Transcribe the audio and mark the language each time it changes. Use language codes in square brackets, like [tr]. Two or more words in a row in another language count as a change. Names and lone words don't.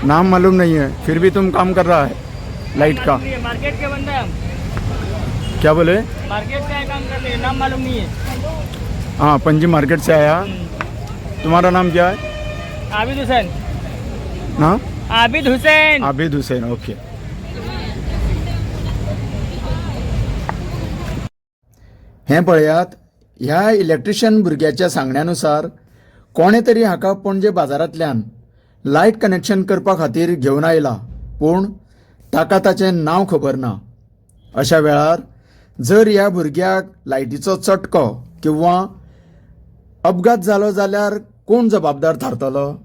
[hi] नाम मालूम नहीं है फिर भी तुम काम कर रहा है लाइट का मार्केट के बंदा है हम क्या बोले मार्केट से काम करते हैं नाम मालूम नहीं है हाँ पंजी मार्केट से आया तुम्हारा नाम क्या है आबिद हुसैन ना आबिद हुसैन [kok] आबिद हुसैन ओके हें पळयात ह्या इलेक्ट्रिशियन भुरग्याच्या सांगण्यानुसार कोणे तरी हाका पणजे बाजारांतल्यान [en] light connection [kok] करपा खातीर घेवन आयला पूण ताका ताचें नांव खबर ना अशा वेळार जर ह्या भुरग्याक लायटीचो चटको किंवा अपघात जालो जाल्यार कोण जबाबदार थारतलो